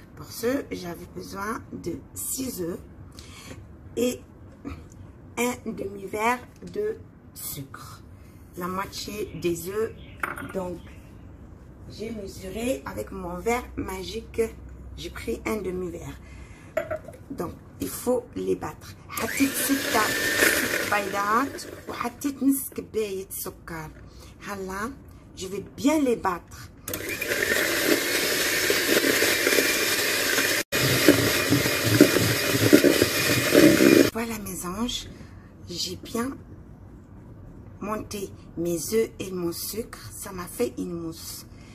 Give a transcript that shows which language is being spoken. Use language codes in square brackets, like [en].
[fr] Pour ce j'avais besoin de 6 œufs et un demi-verre de sucre, la moitié des œufs. Donc j'ai mesuré avec mon verre magique, j'ai pris un demi-verre. Donc il faut les battre. [ar] حطيت 6 بيضات وحطيت نص كباية سكر. [fr] هلا je vais bien les battre. Voilà mes anges, j'ai bien monté mes œufs et mon sucre, ça m'a fait une mousse.